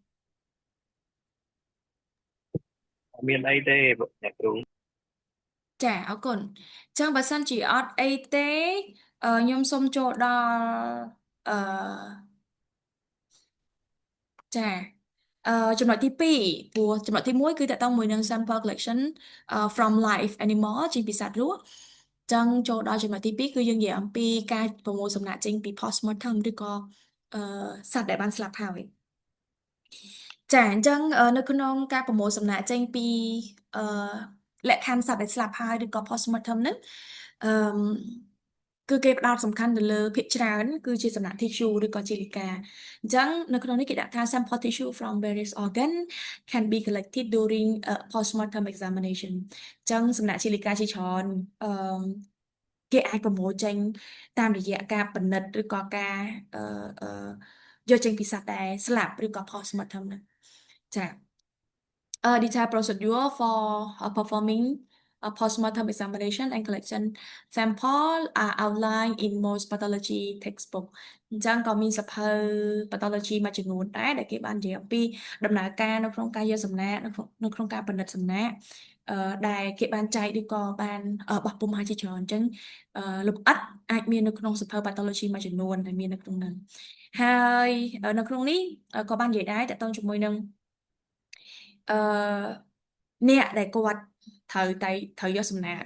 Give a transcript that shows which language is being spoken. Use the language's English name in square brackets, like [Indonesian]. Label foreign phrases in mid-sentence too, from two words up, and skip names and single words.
[Khmer] មានអីទេអ្នកគ្រូ ចាអរគុណអញ្ចឹងបើសិនជាអត់អីទេខ្ញុំសូមចូលដល់អឺចាអឺ ចំណុចទី2ព្រោះចំណុចទី1គឺតកតងមួយនឹង [English] sample collection from live animal [Khmer] ជាពីសត្វរស់ចឹងចូលដល់ចំណុចទី2គឺយើងនិយាយអំពីការប្រមូលសំណាក់ចេញពី postmortem ឬក៏អឺសត្វដែលបានស្លាប់ហើយចាអញ្ចឹងនៅក្នុងការប្រមូលសំណាក់ចេញពីអឺលក្ខខណ្ឌស ត្វដែលស្លាប់ហើយឬក៏ postmortem ហ្នឹងអឺគឺគេផ្ដោតសំខាន់ទៅលើភាគច្រើនគឺជាសំណាក់ tissue ឬក៏ជាលិកាអញ្ចឹងនៅក្នុងនេះគេដាក់ថា [English] sample tissue from various organ can be collected during a postmortem examination [Khmer] អញ្ចឹងសំណាក់ជាលិកាជាច្រើនអឺគេអាចប្រមូលចេញតាមរយៈការពិ និត្យឬក៏ការអឺអឺយកចេញពីសត្វដែលស្លាប់ឬក៏ postmortem ហ្នឹងចា [English] detailed procedure for performing a postmortem examination and collection sample are outlined in most pathology textbook [Khmer] អញ្ចឹងក៏មានសៀវភៅ pathology មួយចំនួនដែរដែលគេបាននិយាយ អំពីដំណើរការនៅក្នុងការយកសំណាកនៅក្នុងការពិនិត្យសំណាកដែលគេបានចែកឬក៏បានបោះពុម្ពឲ្យជាច្រើនអញ្ចឹងលម្អិតអាចមាននៅក្នុងសៀវភៅ pathology មួយចំនួ នដែលមាននៅក្នុងហ្នឹងហើយនៅក្នុងនេះក៏បាននិយាយដែរតកតងជាមួយនឹងអឺអ្នកដែលគាត់ត្រូវយកសំណាកឬ